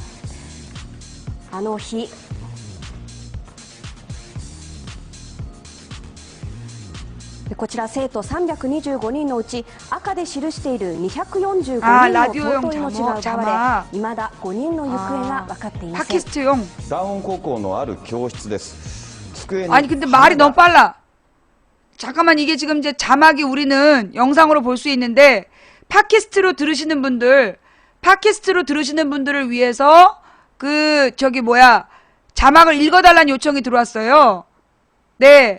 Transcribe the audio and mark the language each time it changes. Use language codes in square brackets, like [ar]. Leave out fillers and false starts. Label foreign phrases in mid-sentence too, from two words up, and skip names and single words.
[ja] あの日、こちら生徒325人のうち赤で記している245人の尊い命が奪われ、未だ5人の行方が分かっていません。 [ko] 팟캐스트용. [ja] ダウン高校のある教室です。机に [ko] 아니 근데 말이 너무 빨라. 잠깐만, 이게 지금 이제 자막이 우리는 영상으로 볼 수 있는데 팟캐스트로 들으시는 분들을 위해서 자막을 읽어달라는 요청이 들어왔어요. 네.